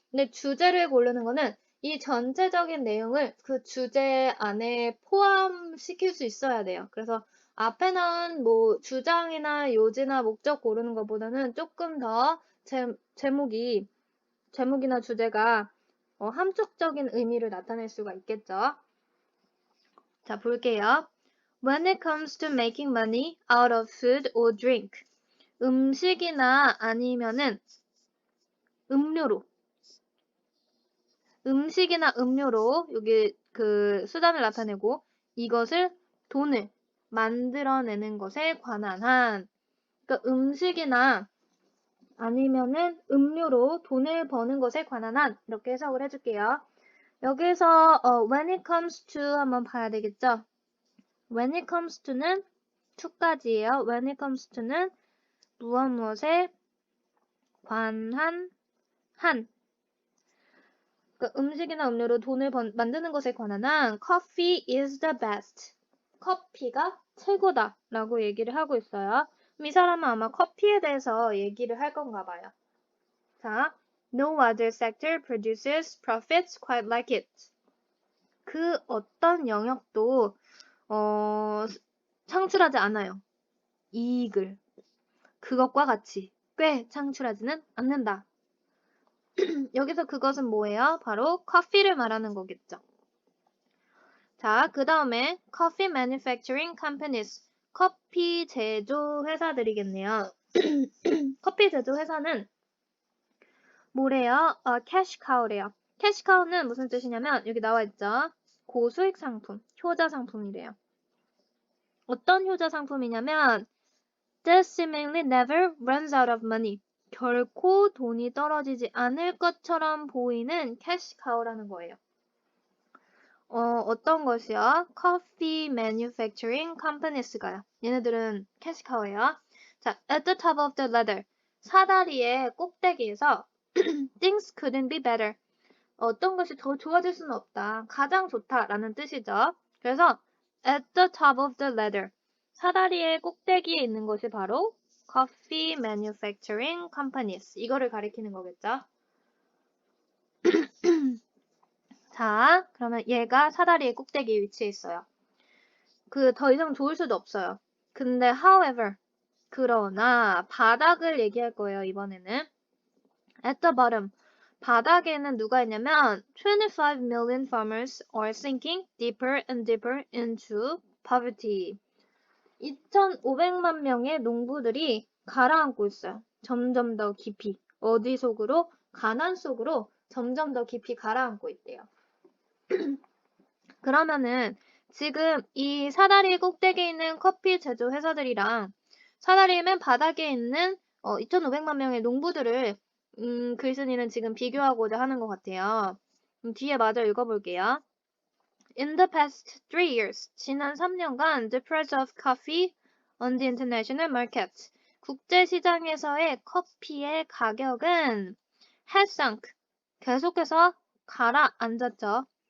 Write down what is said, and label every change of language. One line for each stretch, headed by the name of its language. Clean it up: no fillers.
Korean: 근데 주제를 고르는 거는 이 전체적인 내용을 그 주제 안에 포함시킬 수 있어야 돼요. 그래서 앞에 나온 뭐 주장이나 요지나 목적 고르는 것보다는 조금 더 제목이나 주제가 함축적인 의미를 나타낼 수가 있겠죠. 자, 볼게요.
English: When it comes to making money out of food or drink.
Korean: 음식이나 아니면은 음식이나 음료로 여기 그 수단을 나타내고 이것을 돈을 만들어내는 것에 관한 한 그러니까 음식이나 아니면은 음료로 돈을 버는 것에 관한 한 이렇게 해석을 해줄게요. 여기서 when it comes to 한번 봐야 되겠죠? when it comes to는 to까지예요. when it comes to는 무엇에 관한 한 그러니까 음식이나 음료로 돈을 만드는 것에 관한 한
English: coffee is the best.
Korean: 커피가 최고다 라고 얘기를 하고 있어요. 이 사람은 아마 커피에 대해서 얘기를 할 건가 봐요.
English: 자, no other sector produces profits quite like it.
Korean: 그 어떤 영역도 창출하지 않아요. 이익을. 그것과 같이 꽤 창출하지는 않는다. 여기서 그것은 뭐예요? 바로 커피를 말하는 거겠죠. 자, 그 다음에
English: coffee manufacturing companies.
Korean: 커피 제조 회사들이겠네요. 커피 제조 회사는 뭐래요? cash cow래요. cash cow는 무슨 뜻이냐면 여기 나와 있죠. 고수익 상품, 효자 상품이래요. 어떤 효자 상품이냐면
English: this seemingly never runs out of money.
Korean: 결코 돈이 떨어지지 않을 것처럼 보이는 cash cow라는 거예요. 어떤 것이요? Coffee Manufacturing Companies가요. 얘네들은 cash cow예요.
English: 자, at the top of the ladder.
Korean: 사다리의 꼭대기에서
English: things couldn't be better.
Korean: 어떤 것이 더 좋아질 수는 없다. 가장 좋다라는 뜻이죠.
English: 그래서 at the top of the ladder.
Korean: 사다리의 꼭대기에 있는 것이 바로 Coffee Manufacturing Companies. 이거를 가리키는 거겠죠. 자, 그러면 얘가 사다리의 꼭대기에 위치해 있어요. 더 이상 좋을 수도 없어요. 근데 however, 그러나 바닥을 얘기할 거예요, 이번에는.
English: At the bottom,
Korean: 바닥에는 누가 있냐면
English: 25 million farmers are sinking deeper and deeper into poverty.
Korean: 2,500만 명의 농부들이 가라앉고 있어요. 점점 더 깊이. 어디 속으로? 가난 속으로 점점 더 깊이 가라앉고 있대요. 그러면은 지금 이 사다리 꼭대기에 있는 커피 제조 회사들이랑 사다리 맨 바닥에 있는 2,500만 명의 농부들을 글쓴이는 지금 비교하고자 하는 것 같아요. 뒤에 마저 읽어볼게요.
English: In the past 3 years,
Korean: 지난 3년간,
English: the price of coffee on the international market,
Korean: 국제 시장에서의 커피의 가격은
English: has sunk,
Korean: 계속해서 가라앉았죠.